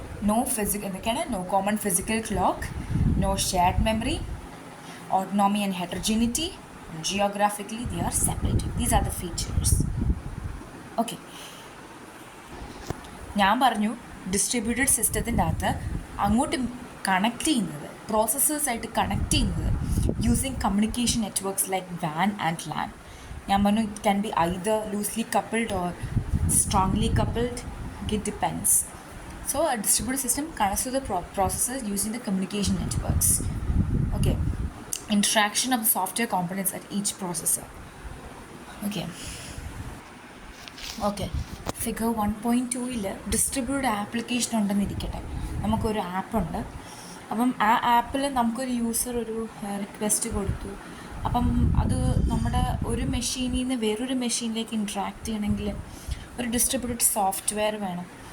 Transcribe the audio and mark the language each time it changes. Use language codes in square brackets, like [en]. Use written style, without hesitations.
[en] No common physical clock, no shared memory, autonomy and heterogeneity. Geographically they are separated. These are the features. Okay. [ml] ഞാൻ പറഞ്ഞു distributed സിസ്റ്റത്തിൻ്റെ അകത്ത് അങ്ങോട്ട് connect ചെയ്യുന്നത് പ്രോസസ്സേഴ്സായിട്ട് connect ചെയ്യുന്നത് [en] Using communication networks like van and LAN. [ml] ഞാൻ പറഞ്ഞു [en] It can be either loosely coupled or strongly coupled. It depends. So a distributed system connects to the processors using the communication networks. Okay, interaction of the software components at each processor. [ml] Okay, figure 1.2ൽ distributed application ഉണ്ടെന്നിരിക്കട്ടെ. നമുക്കൊരു ആപ്പുണ്ട്. അപ്പം ആ ആപ്പിൽ നമുക്കൊരു user ഒരു request കൊടുത്തു. അപ്പം അത് നമ്മുടെ ഒരു മെഷീനിൽ നിന്ന് വേറൊരു മെഷീനിലേക്ക് ഇൻട്രാക്ട് ചെയ്യണമെങ്കിൽ ഒരു ഡിസ്ട്രിബ്യൂട്ടഡ് സോഫ്റ്റ്വെയർ വേണം.